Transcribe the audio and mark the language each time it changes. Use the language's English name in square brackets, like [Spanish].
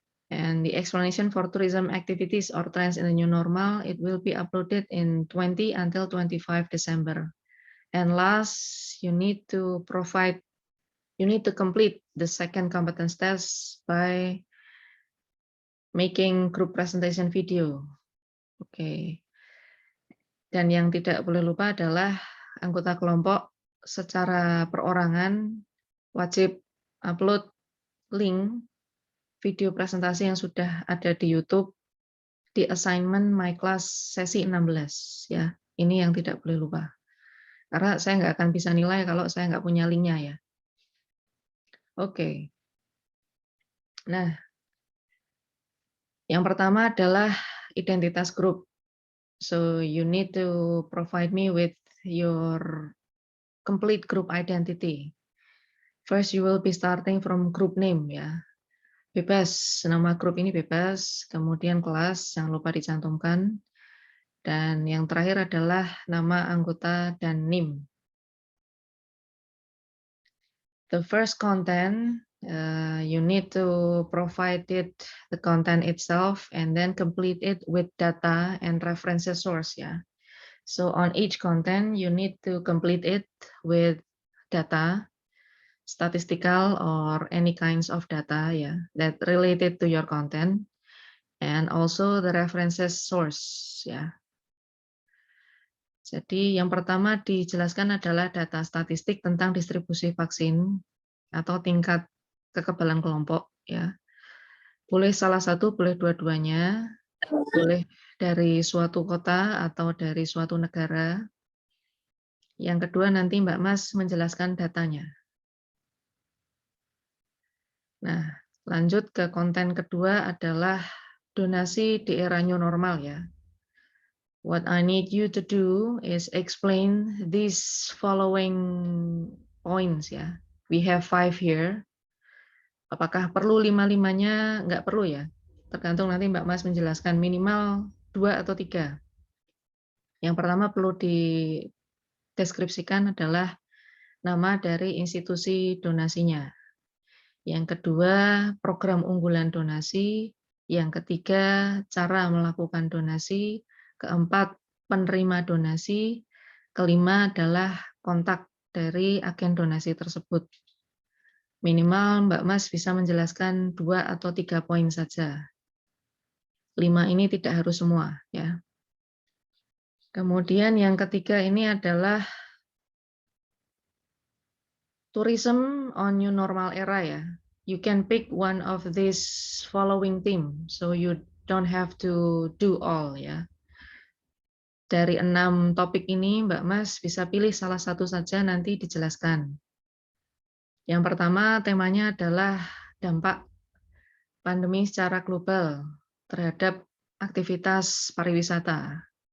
[English] And the explanation for tourism activities or trends in the new normal, it will be uploaded in 20 until 25 December. And last, you need to complete the second competence test by making group presentation video. [Indonesian] Oke. Dan yang tidak boleh lupa adalah anggota kelompok secara perorangan wajib upload link video presentasi yang sudah ada di YouTube di assignment My Class sesi 16 ya. Ini yang tidak boleh lupa. Karena saya nggak akan bisa nilai kalau saya nggak punya linknya ya. Oke. Nah, yang pertama adalah identitas grup. [English] So you need to provide me with your complete group identity. First, you will be starting from group name ya. [Indonesian] Bebas, nama grup ini bebas. Kemudian kelas, jangan lupa dicantumkan. Dan yang terakhir adalah nama anggota dan NIM. [English] The first content, you need to provide the content itself and then complete it with data and references source ya. So on each content, you need to complete it with data, statistical or any kinds of data ya that related to your content, and also the references source ya. [Indonesian] Jadi yang pertama dijelaskan adalah data statistik tentang distribusi vaksin atau tingkat kekebalan kelompok ya. Boleh salah satu, boleh dua-duanya, boleh dari suatu kota atau dari suatu negara. Yang kedua nanti Mbak Mas menjelaskan datanya. Nah, lanjut ke konten kedua adalah donasi di era new normal ya. [English] What I need you to do is explain these following points ya. [Indonesian] We have 5 here. Apakah perlu 5-5-nya? Nggak perlu ya. Tergantung nanti Mbak Mas menjelaskan minimal 2 atau 3. Yang pertama perlu dideskripsikan adalah nama dari institusi donasinya. Yang kedua, program unggulan donasi. Yang ketiga, cara melakukan donasi. Keempat, penerima donasi. Kelima adalah kontak dari agen donasi tersebut. Minimal Mbak Mas bisa menjelaskan 2 atau 3 poin saja. 5 ini tidak harus semua ya. Kemudian yang ketiga ini adalah tourism on new normal era ya. [English] You can pick one of these following theme, so you don't have to do all ya. [Indonesian] Dari 6 topik ini Mbak Mas bisa pilih salah satu saja nanti dijelaskan. Yang pertama temanya adalah dampak pandemi secara global terhadap aktivitas pariwisata.